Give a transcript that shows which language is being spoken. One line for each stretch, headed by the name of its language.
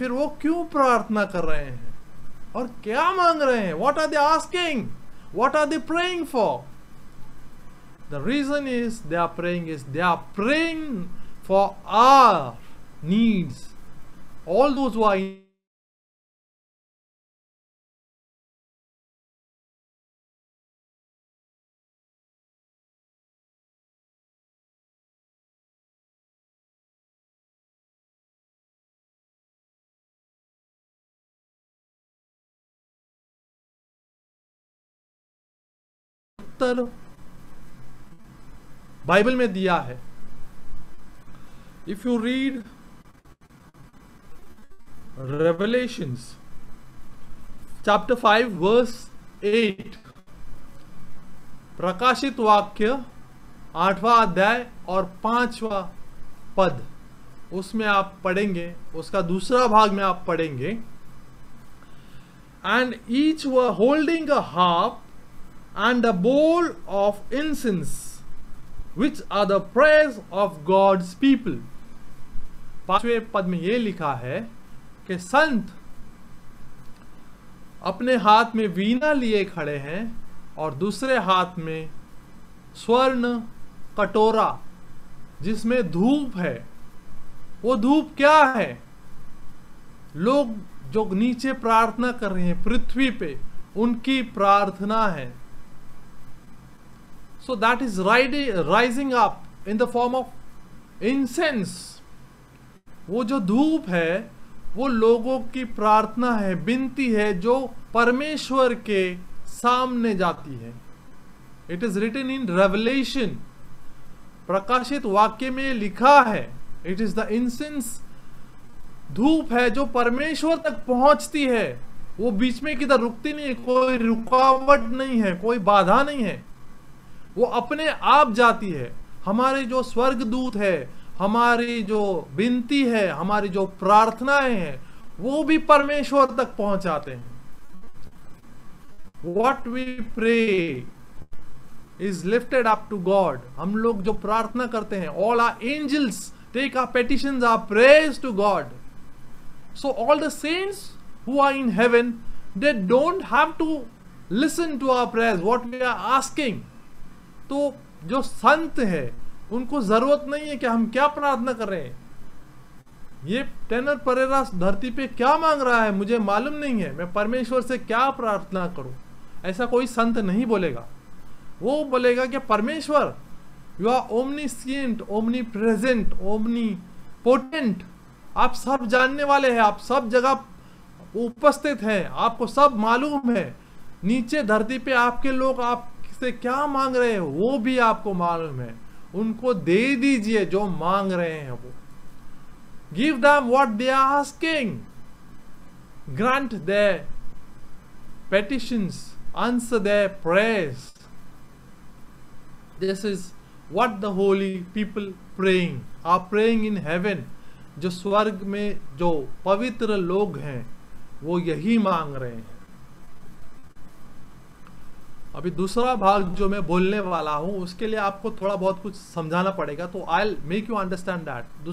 Hindi: फिर वो क्यों प्रार्थना कर रहे हैं और क्या मांग रहे हैं?
English: What are they asking? What are they praying for? The reason is they are praying for our needs. All those who are
Hindi: Uttar Bible में दिया है।
English: if you read Revelations chapter 5 verse 8,
Hindi: प्रकाशित वाक्य 8वां अध्याय और 5वां पद, उसमें आप पढ़ेंगे, उसका दूसरा भाग में आप पढ़ेंगे, and each were holding a harp and a bowl of incense, which are the prayers of God's people. 5वें पद में यह लिखा है कि संत अपने हाथ में वीणा लिए खड़े हैं और दूसरे हाथ में स्वर्ण कटोरा जिसमें धूप है। वो धूप क्या है? लोग जो नीचे प्रार्थना कर रहे हैं पृथ्वी पे, उनकी प्रार्थना है। So that is rising up in the form of incense. वो जो धूप है वो लोगों की प्रार्थना है, विनती है, जो परमेश्वर के सामने जाती है।
English: it is written in Revelation,
Hindi: प्रकाशित वाक्य में लिखा है,
English: it is the incense,
Hindi: धूप है जो परमेश्वर तक पहुंचती है। वो बीच में किधर रुकती नहीं है, कोई रुकावट नहीं है, कोई बाधा नहीं है, वो अपने आप जाती है। हमारे जो स्वर्गदूत है, हमारी जो विनती है, हमारी जो प्रार्थनाएं हैं, वो भी परमेश्वर तक पहुंचाते हैं।
English: What we pray is lifted up to God.
Hindi: हम लोग जो प्रार्थना करते हैं,
English: all our angels take our petitions, our prayers to God. So all the saints who are in heaven, they don't have to listen to our prayers, what we are asking.
Hindi: तो जो संत है उनको जरूरत नहीं है कि हम क्या प्रार्थना कर रहे हैं, ये टेनर परेरा धरती पे क्या मांग रहा है मुझे मालूम नहीं है, मैं परमेश्वर से क्या प्रार्थना करूं, ऐसा कोई संत नहीं बोलेगा। वो बोलेगा कि परमेश्वर,
English: you are omniscient, omnipresent, omnipotent,
Hindi: आप सब जानने वाले हैं, आप सब जगह उपस्थित हैं, आपको सब मालूम है, नीचे धरती पे आपके लोग आपसे क्या मांग रहे हैं वो भी आपको मालूम है, उनको दे दीजिए जो मांग रहे हैं वो।
English: Give them what they are asking. Grant their petitions, answer their prayers. This is what the holy people praying are praying in heaven.
Hindi: जो स्वर्ग में जो पवित्र लोग हैं वो यही मांग रहे हैं। अभी दूसरा भाग जो मैं बोलने वाला हूं उसके लिए आपको थोड़ा बहुत कुछ समझाना पड़ेगा, तो
English: I'll make you understand that.